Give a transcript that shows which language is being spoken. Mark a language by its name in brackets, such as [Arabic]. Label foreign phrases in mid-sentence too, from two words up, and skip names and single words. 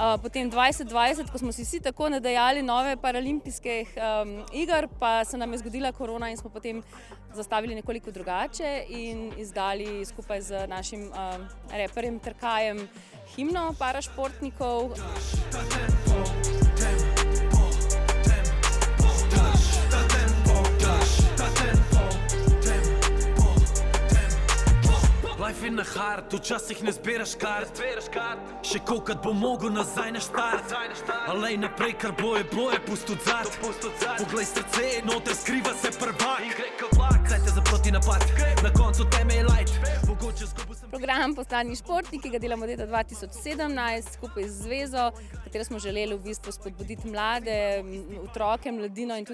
[Slovenian] Potem 2020, ko smo si vsi tako nadejali nove paralimpijskih iger, pa se nam je zgodila korona in smo potem zastavili nekoliko drugače in izdali skupaj z našim reperjem Trkajem himno parašportnikov. [English] Life in a hard, [Slovenian] včasih ne zbiraš kart, še kolikrat bo mogel nazaj na štart, alej naprej, kar bilo je pusto odzad, poglej srce, noter skriva se prvak, in gre kot vlak, zdaj te za proti napad, na koncu teme je light, mogoče zgubil sem... Program Postani športnik, ki ga delamo od leta 2017 skupaj z Zvezo, v katero smo želeli v bistvu spodbuditi mlade, otroke, mladino in